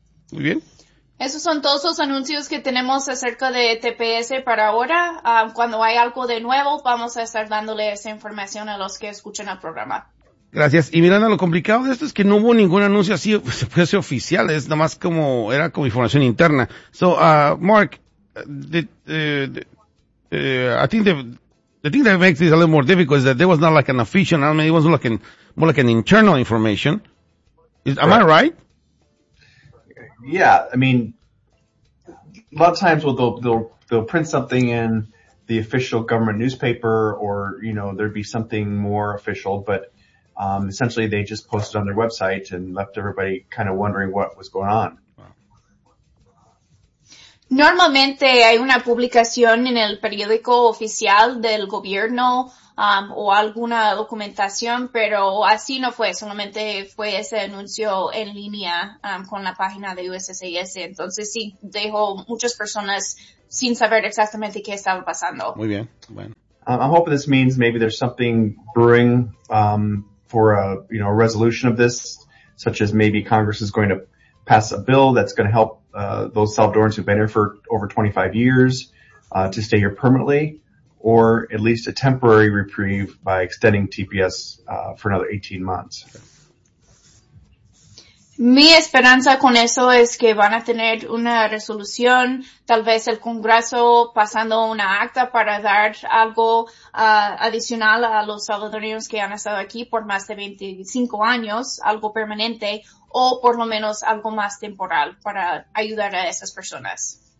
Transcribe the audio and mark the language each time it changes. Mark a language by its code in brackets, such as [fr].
[es] Muy bien. Esos son todos los anuncios que tenemos acerca de TPS para ahora. Cuando hay algo de nuevo, vamos a estar dándole esa información a los que escuchan el programa. Gracias. Y Miranda, lo complicado de esto es que no hubo ningún anuncio así, pues, oficial. Es nomás como, era como información interna. [en] So, Mark, I think that makes this a little more difficult is that there was not like an official, I mean, it was like more like an internal information. Am I right? Yeah, I mean, a lot of times they'll print something in the official government newspaper or, you know, there'd be something more official, but essentially they just posted on their website and left everybody kind of wondering what was going on. [es] Normalmente hay una publicación en el periódico oficial del gobierno o alguna documentación, pero así no fue. Solamente fue ese anuncio en línea con la página de USCIS. Entonces sí, dejó muchas personas sin saber exactamente qué estaba pasando. Muy bien, bueno. [en] I'm hoping this means maybe there's something brewing for a, you know, a resolution of this, such as maybe Congress is going to pass a bill that's going to help those Salvadorans who've been here for over 25 years to stay here permanently, or at least a temporary reprieve by extending TPS for another 18 months. [es] Mi esperanza con eso es que van a tener una resolución, tal vez el Congreso pasando una acta para dar algo adicional a los salvadoreños que han estado aquí por más de 25 años, algo permanente, o por lo menos algo más temporal para ayudar a esas personas.